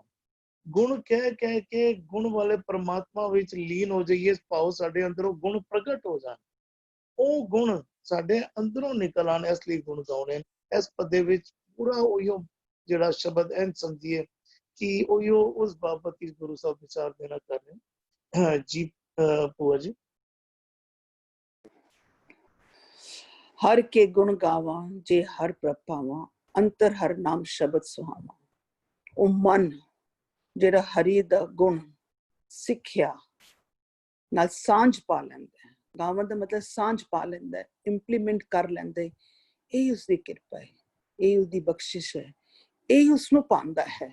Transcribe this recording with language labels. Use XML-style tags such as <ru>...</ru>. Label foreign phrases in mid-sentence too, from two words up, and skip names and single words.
<pa>ਗੁਣ ਕਹਿ ਕੇ ਗੁਣ ਵਾਲੇ ਪ੍ਰਮਾਤਮਾ ਵਿੱਚ ਲੀਨ ਹੋ ਜਾਈਏ, ਭਾਵ ਸਾਡੇ ਅੰਦਰੋਂ ਗੁਣ ਪ੍ਰਗਟ ਹੋ ਜਾਣ, ਉਹ ਗੁਣ ਸਾਡੇ ਅੰਦਰੋਂ ਨਿਕਲ ਆਣ। ਇਸ ਲਈ ਗੁਣ ਗਾਉਣੇ। ਇਸ ਪੱਦੇ ਵਿੱਚ ਪੂਰਾ ਉਹੀਓ ਜਿਹੜਾ ਸ਼ਬਦ ਐਨ ਸਮਝੀਏ ਕਿ ਉਹੀਓ ਉਸ ਬਾਬਤ ਹੀ ਗੁਰੂ ਸਾਹਿਬ ਵਿਚਾਰ ਦੇਣਾ ਕਰ ਰਹੇ ਜੀ। ਭੂਆ ਜੀ, ਹਰ ਕੇ ਗੁਣ ਗਾਵਾ ਜੇ ਹਰ ਪ੍ਰਭ ਪਾਵਾ, ਅੰਤਰ ਹਰ ਨਾਮ ਸ਼ਬਦ ਸੁਹਾਵਾ। ਉਹ ਮਨ ਜਿਹੜਾ ਹਰੀ ਦਾ ਗੁਣ ਸਿੱਖਿਆ ਨਾਲ ਸਾਂਝ ਪਾ ਲੈਂਦਾ ਹੈ, ਗਾਵਨ ਦਾ ਮਤਲਬ ਸਾਂਝ ਪਾ ਲੈਂਦਾ ਹੈ, ਇੰਪਲੀਮੈਂਟ ਕਰ ਲੈਂਦਾ ਹੈ, ਇਹ ਉਸਦੀ ਕਿਰਪਾ ਹੈ, ਇਹ ਉਸਦੀ ਬਖਸ਼ਿਸ਼ ਹੈ, ਇਹ ਉਸਨੂੰ ਪਾਉਂਦਾ ਹੈ।</pa>